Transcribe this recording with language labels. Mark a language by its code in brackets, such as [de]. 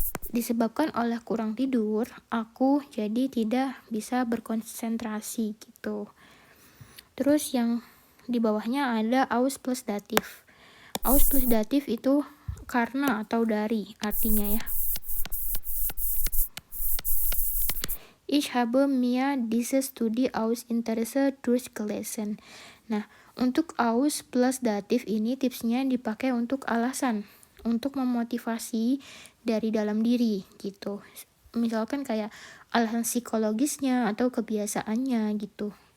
[id] Disebabkan oleh kurang tidur, aku jadi tidak bisa berkonsentrasi gitu. Terus yang di bawahnya ada aus plus datif. Aus plus datif itu karena atau dari artinya ya. [de] Ich habe mir diese Studie aus Interesse durchgelesen. [id] Nah, untuk aus plus datif ini tipsnya dipakai untuk alasan, untuk memotivasi dari dalam diri gitu. Misalkan kayak alasan psikologisnya atau kebiasaannya gitu.